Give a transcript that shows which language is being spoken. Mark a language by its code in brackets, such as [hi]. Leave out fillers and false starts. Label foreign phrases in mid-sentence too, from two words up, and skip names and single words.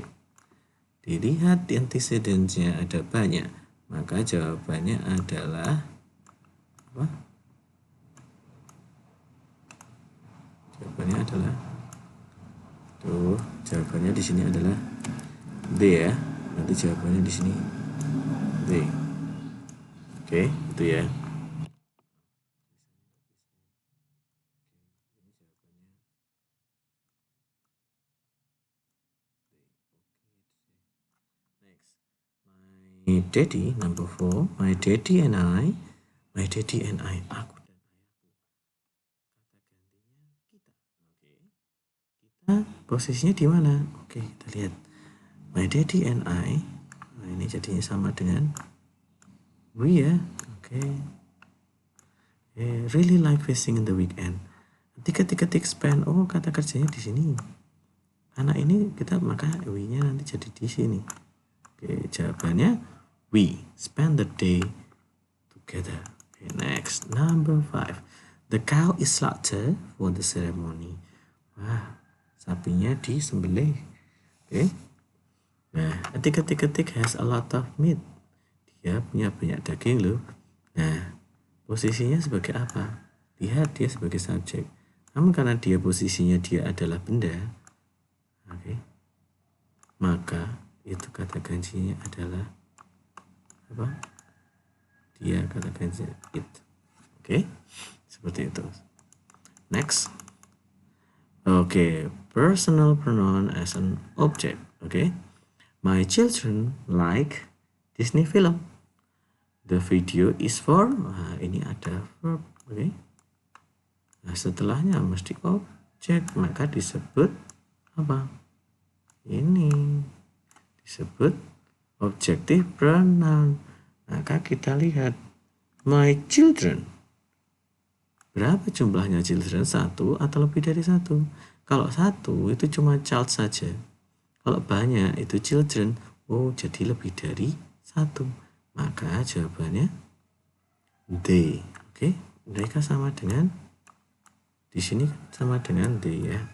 [id] Dilihat antecedents-nya ada banyak, maka jawabannya adalah apa? Jawabannya adalah jawabannya di sini adalah D ya. Nanti jawabannya di sini D. Oke, itu ya. [en] Next, my daddy, number 4. My daddy and I. [id] Aku dan ayahku. Kata gantinya kita. Oke. Kita posisinya di mana? Oke, kita lihat. [en] My daddy and I. [id] Nah, ini jadinya sama dengan we ya. Oke. [en] Really like fishing in the weekend. [id] Ketik spend. Oh, kata kerjanya di sini. Karena ini kita maka we-nya nanti jadi di sini. Oke, jawabannya [en] we spend the day together. Okay, next, number 5. The cow is slaughtered for the ceremony. [id] Wah, sapinya disembelih. Oke. Nah, ketik [en] has a lot of meat. [id] Dia punya banyak daging loh. Nah, posisinya sebagai apa? Lihat dia sebagai subjek. Namun karena dia posisinya dia adalah benda, oke, maka itu kata ganjinya adalah apa? Dia kata ganjinya it. Oke, seperti itu. [en] Next. Oke, personal pronoun as an object. Oke. My children like Disney film. The video is for, [id] nah, ini ada verb, oke. Nah, setelahnya mesti objek, maka disebut apa? Ini disebut [en] objective pronoun. [id] Maka kita lihat [en] my children. [id] Berapa jumlahnya children? 1 atau lebih dari 1? Kalau 1 itu cuma child saja. Kalau banyak itu children, oh jadi lebih dari 1. Maka jawabannya they. Oke, mereka sama dengan di sini sama dengan they ya.